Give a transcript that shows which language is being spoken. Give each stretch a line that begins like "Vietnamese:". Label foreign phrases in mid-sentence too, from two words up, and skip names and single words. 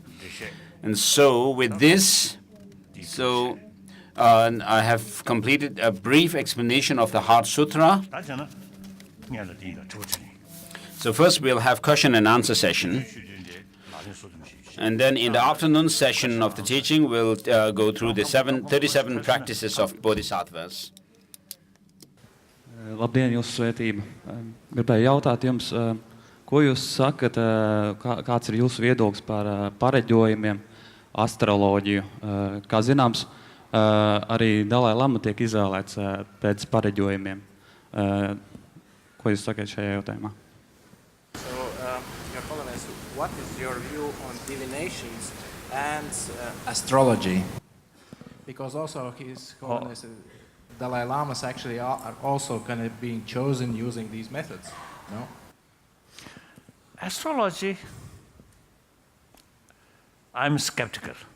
English: And so with this, I have completed a brief explanation of the Heart Sutra. So first we'll have question and answer session. And then in the afternoon session of the teaching, we'll go through the 37 practices of Bodhisattvas.
Latvian: Labdien, jūsu svētība. Gribēju jautāt jums, ko jūs sakat, kāds ir jūsu viedoklis par pareģojumiem, astroloģiju? Kā zināms, arī Dalai Lama tiek izvēlēts pēc pareģojumiem. Ko jūs sakat šajā jautājumā?
English: So, Your Holiness, what is your view on divinations and astrology? Because also His Holiness, Dalai Lamas actually are also kind of being chosen using these methods, no? Astrology, I'm skeptical.